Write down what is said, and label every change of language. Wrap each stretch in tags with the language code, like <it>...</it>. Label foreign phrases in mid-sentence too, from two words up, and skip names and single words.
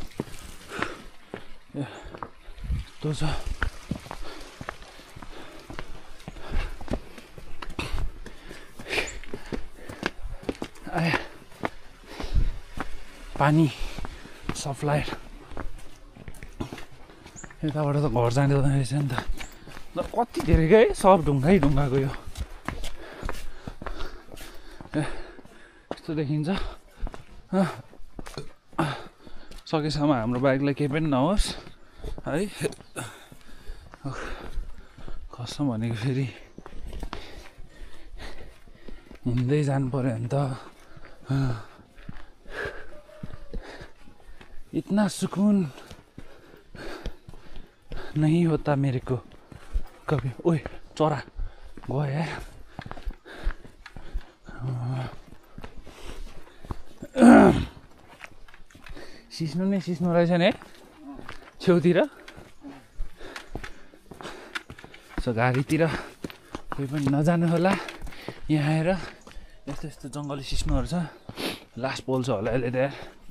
<ne>यस्तो छ पानी सप्लाई यताबाट त घर जाने रहेछ नि त कति धेरै क्या है सब ढुङ्गै ढुङ्गाको यो यस्तो देखिन्छ सकेसम्म हाम्रो बाइकलाई केही पनि नहोस् है कसम भनेको फेरि हिँड्दै जानु पर्यो भने त</ne> <hi>इतना सुकून नहीं होता मेरे को कभी</hi> <ne>ओए चरा गयो यार सिस्नु नै सिस्नु रहेछ नि है छेउतिर सो गाडीतिर कोही पनि नजानु होला यहाँ आएर यस्तो यस्तो जङ्गली सिस्नुहरू छ लास्ट पोल्छ होला यसले त यार</ne>